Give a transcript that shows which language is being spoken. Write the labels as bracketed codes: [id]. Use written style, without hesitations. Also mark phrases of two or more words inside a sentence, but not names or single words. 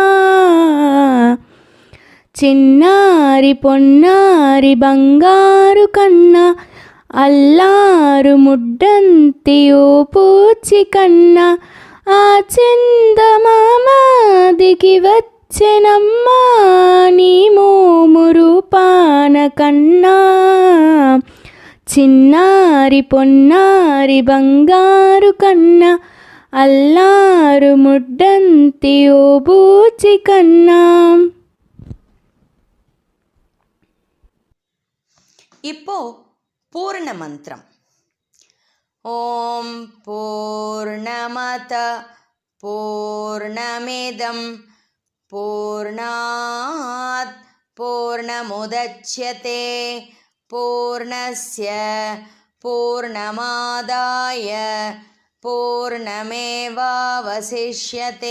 [te] చిన్నారి పొన్నారి బంగారు కన్న, అల్లారు ముడ్డంతి ఓ పూచి కన్న, ఆ చందమామ దిగి వచ్చెనమ్మ నీ మోమురు పాన కన్నా. చిన్నారి పొన్నారి బంగారు కన్న, అల్లారు ముడ్డంతి ఓ బూచి కన్నా. [ta] இப்போ பூர்ண மந்திரம். [sa] ओम् पूर्णमदः पूर्णमिदम् पूर्णात् पूर्णमुदच्यते पूर्णस्य पूर्णमादाय पूर्णमेवावशिष्यते.